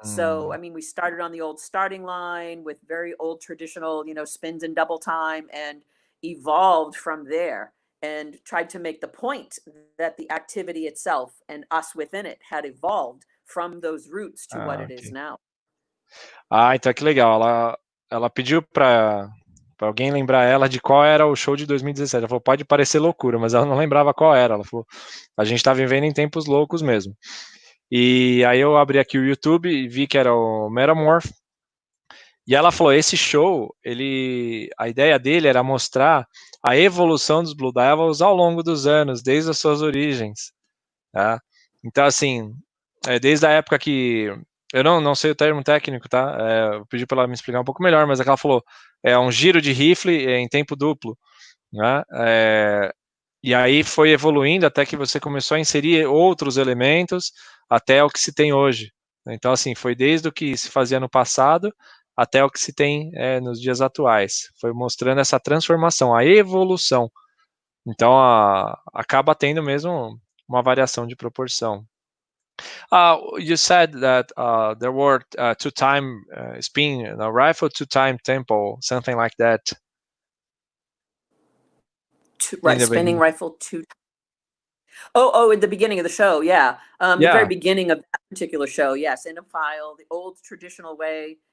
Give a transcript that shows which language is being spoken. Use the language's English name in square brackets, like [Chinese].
[English] So, I mean, we started on the old starting line with very old traditional, you know, spins and double time and evolved from there and tried to make the point that the activity itself and us within it had evolved from those roots to what it is now. [Portuguese] Então que legal. Ela pediu para alguém lembrar ela de qual era o show de 2017. Ela falou, pode parecer loucura, mas ela não lembrava qual era. Ela falou, a gente está vivendo em tempos loucos mesmo. E aí eu abri aqui o YouTube e vi que era o Metamorph. E ela falou, esse show, a ideia dele era mostrar a evolução dos Blue Devils ao longo dos anos, desde as suas origens. Tá? Então, assim, desde a época que... Eu não sei o termo técnico, tá? Eu pedi para ela me explicar um pouco melhor, mas ela falou, é um giro de rifle em tempo duplo, né? E aí foi evoluindo até que você começou a inserir outros elementos até o que se tem hoje. Então, assim, foi desde o que se fazia no passado até o que se tem nos dias atuais. Foi mostrando essa transformação, a evolução. Então, acaba tendo mesmo uma variação de proporção. [English] You said that there were two-time spin rifle, two-time tempo, something like that. Right, spinning rifle two. Oh, at the beginning of the show, yeah. The very beginning of that particular show, yes, in a file, the old traditional way